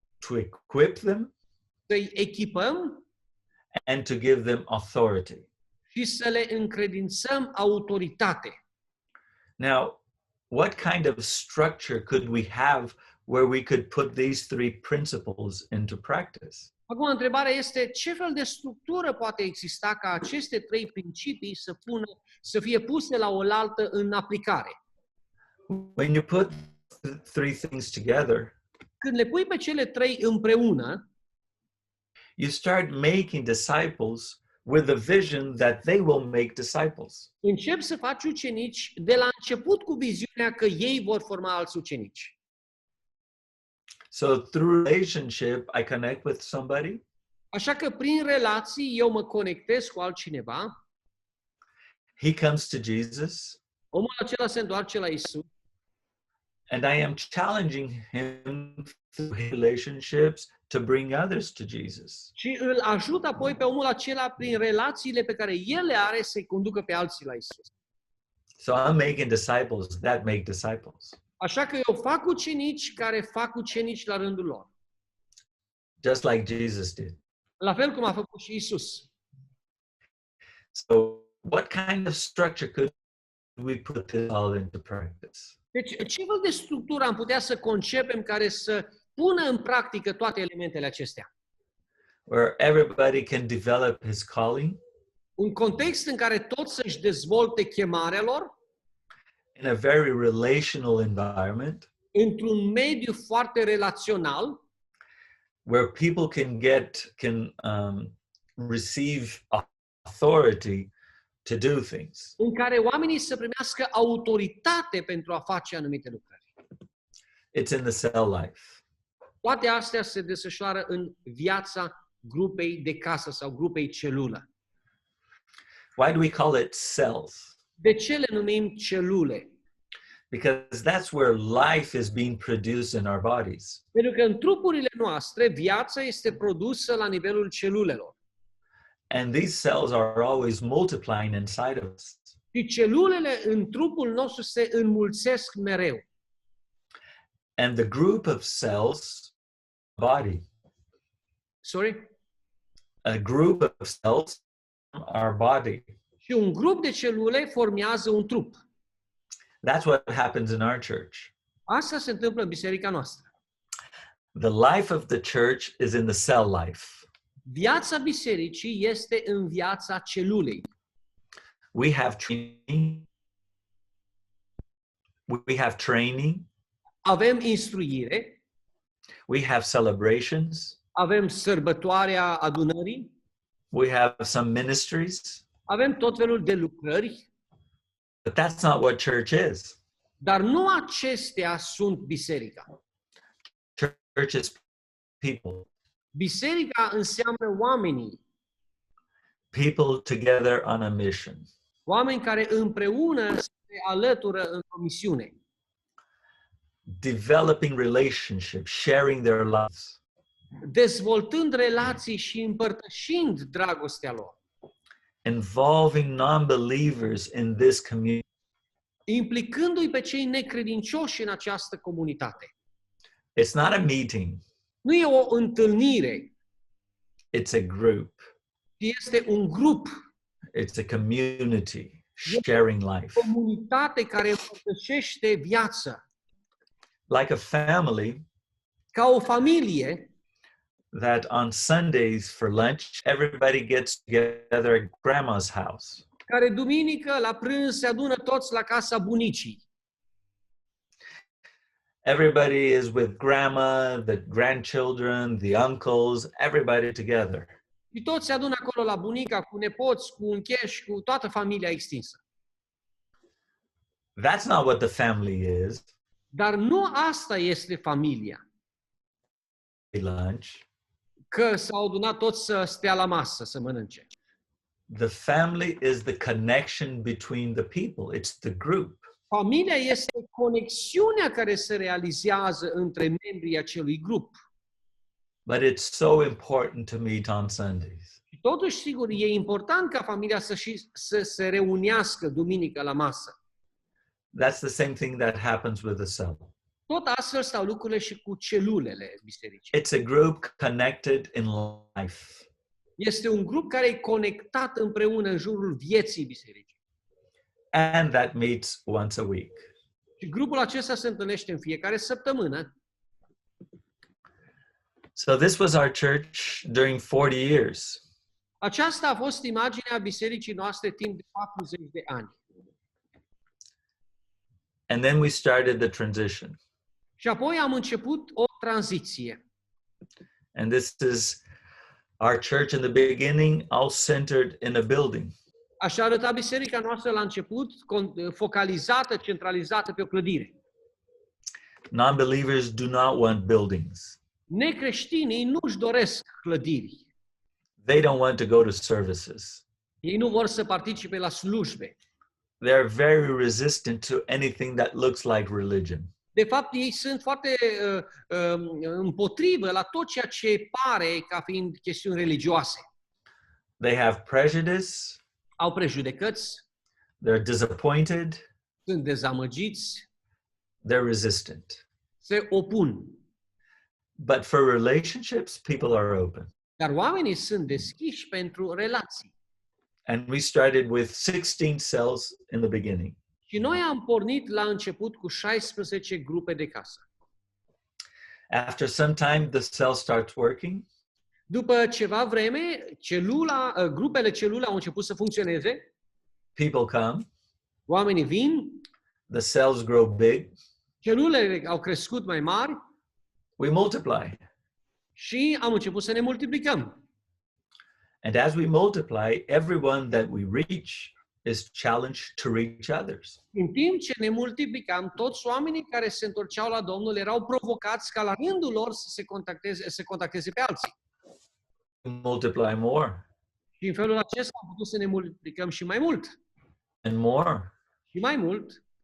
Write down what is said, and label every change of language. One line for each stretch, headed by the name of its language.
English: to equip them
Romanian: să-i echipăm
English: and to give them authority.
Romanian: și să le încredințăm autoritate.
English: Now, what kind of structure could we have where we could put these three principles into practice?
Romanian: Acum, întrebarea este ce fel de structură poate exista ca aceste trei principii să fie puse la oaltă în aplicare?
English: When you put the three things together,
Romanian: Când le pui pe cele trei împreună,
English: you start making disciples with the vision that they will make disciples.
Romanian: începi să faci ucenici de la început cu viziunea că ei vor forma alți ucenici.
English: So through relationship, I connect with somebody,
Romanian: Așa că prin relații eu mă conectez cu altcineva,
English: he comes to Jesus,
Romanian: omul acela se întoarce la Isus
English: and I am challenging him through relationships to bring others to Jesus.
Romanian: și îl ajut apoi pe omul acela prin relațiile pe care el le are să-i conducă pe alții la Isus.
English: So I'm making disciples that make disciples.
Romanian: Așa că eu fac ucenici care fac ucenici la rândul lor.
English: Just like Jesus did.
Romanian: La fel cum a făcut și Isus.
English: So what kind of structure could we put this all into practice?
Romanian: Deci, ce fel de structură am putea să concepem care să pună în practică toate elementele acestea?
English: Where everybody can develop his calling
Romanian: Un context în care toți să-și dezvolte chemarea lor,
English: in a very relational environment
Romanian: într-un mediu foarte relațional,
English: where people can receive authority to do things.
Romanian: în care oamenii să primească autoritate pentru a face anumite lucrări.
English: It's in the cell life.
Romanian: Toate astea se desfășoară în viața grupei de casă sau grupei celulă.
English: Why do we call it cells?
Romanian: De ce le numim celule?
English: Because that's where life is being produced in our bodies.
Romanian: Pentru că în trupurile noastre viața este produsă la nivelul celulelor.
English: And these cells are always multiplying inside of us.
Romanian: Și celulele în trupul nostru se înmulțesc mereu.
English: And the group of cells, body, Sorry? a group of cells, our body.
Romanian: Și un grup de celule formează un trup.
English: That's what happens in our church.
Romanian: Asta se întâmplă în biserica noastră.
English: The life of the church is in the cell life.
Romanian: Viața bisericii este în viața celulei.
English: We have training. We have training.
Romanian: Avem instruire,
English: We have celebrations.
Romanian: avem sărbătoarea adunării,
English: We have some ministries.
Romanian: avem tot felul de lucrări,
English: But that's not what church is.
Romanian: dar nu acestea sunt biserica.
English: Church is people.
Romanian: Biserica înseamnă oamenii,
English: People together on a mission.
Romanian: oameni care împreună se alătură în o misiune.
English: Developing relationships, sharing their lives.
Romanian: Dezvoltând relații și împărtășind dragostea lor.
English: Involving non-believers in this community.
Romanian: Implicându-i pe cei necredincioși în această comunitate.
English: It's not a meeting.
Romanian: Nu e o întâlnire,
English: It's a group.
Romanian: ci este un grup,
English: It's a community sharing life.
Romanian: o comunitate care împărtășește viața.
English: Like a family,
Romanian: Ca o familie,
English: that on Sundays for lunch, everybody gets together at grandma's house.
Romanian: Care duminică la prânz se adună toți la casa bunicii.
English: Everybody is with grandma, the grandchildren, the uncles, everybody together.
Romanian: Și toți se adună acolo la bunica, cu nepoți, cu uncheși, cu toată familia extinsă.
English: That's not what the family is.
Romanian: Dar nu asta este familia.
English: Lunch.
Romanian: Că s-au adunat toți să stea la masă, să mănânce.
English: The family is the connection between the people. It's the group.
Romanian: Familia este conexiunea care se realizează între membrii acelui grup.
English: But it's so important to meet on Sundays.
Romanian: Și totuși, sigur, e important ca familia să se reunească duminică la masă.
English: That's the same thing that happens with the cell.
Romanian: Tot astfel stau lucrurile și cu celulele bisericii.
English: It's a group connected in life.
Romanian: Este un grup care e conectat împreună în jurul vieții bisericii.
English: And that meets once a week.
Romanian: Și grupul acesta se întâlnește în fiecare săptămână.
English: So this was our church during 40 years.
Romanian: Aceasta a fost imaginea bisericii noastre timp de 40 de ani.
English: And then we started the transition.
Romanian: Și apoi am început o tranziție.
English: And this is our church in the beginning, all centered in a building.
Romanian: Așa arăta biserica noastră la început, focalizată, centralizată pe o clădire.
English: Non-believers do not want buildings.
Romanian: Necreștinii nu își doresc clădiri.
English: They don't want to go to services.
Romanian: Ei nu vor să participe la slujbe.
English: They're very resistant to anything that looks like religion.
Romanian: De fapt, ei sunt foarte împotrivă la tot ceea ce pare ca fiind chestiuni religioase.
English: They have prejudice.
Romanian: Au prejudecăți,
English: They're disappointed.
Romanian: sunt dezamăgiți,
English: They're resistant.
Romanian: se opun.
English: But for relationships, people are open.
Romanian: Dar oamenii sunt deschiși pentru relații.
English: And we started with 16 cells in the beginning.
Romanian: Și noi am pornit la început cu 16 grupe de casă.
English: After some time, the cell starts working.
Romanian: După ceva vreme, grupele celule au început să funcționeze.
English: People come.
Romanian: Oamenii vin,
English: The cells grow big.
Romanian: celulele au crescut mai mari
English: We multiply.
Romanian: și am început să ne multiplicăm.
English: And as we multiply, everyone that we reach is challenged to reach others.
Romanian: În timp ce ne multiplicam, toți oamenii care se întorceau la Domnul erau provocați ca la rândul lor să contacteze pe alții.
English: We multiply more
Romanian: Și în felul acesta am putut să ne multiplicăm și mai mult.
English: and more.
Romanian: Și mai mult.